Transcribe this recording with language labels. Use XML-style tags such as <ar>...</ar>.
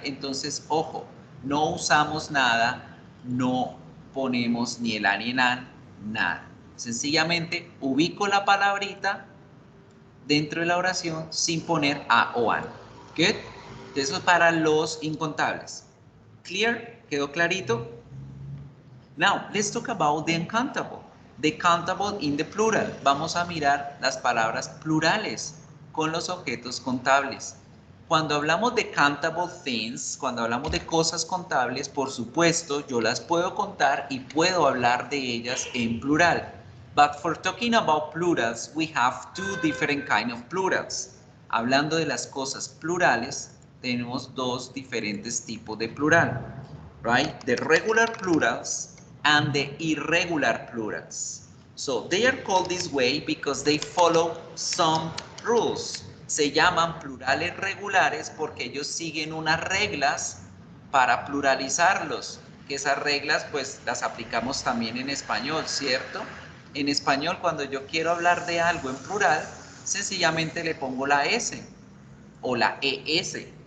<es>Entonces, ojo, no usamos nada, no ponemos ni el an ni el an, nada. Sencillamente ubico la palabrita dentro de la oración sin poner a o an.</es> <en>Good?</en> <es>Eso es para los incontables.</es> <en>Clear?</en> <es>¿Quedó clarito?</es> <en>Now, let's talk about the uncountable. The countable in the plural.</en> <es>Vamos a mirar las palabras plurales con los objetos contables. Cuando hablamos de</es> <en>countable things,</en> <es>cuando hablamos de cosas contables, por supuesto, yo las puedo contar y puedo hablar de ellas en plural.</es> <en>But for talking about plurals, we have two different kind of plurals.</en> <es>Hablando de las cosas plurales, tenemos dos diferentes tipos de plural.</es> <en>Right? The regular plurals and the irregular plurals. So they are called this way because they follow some rules.</en> <es>Se llaman plurales regulares porque ellos siguen unas reglas para pluralizarlos. Que esas reglas pues las aplicamos también en español, ¿cierto? En español cuando yo quiero hablar de algo en plural, sencillamente le pongo la S o la ES.</es>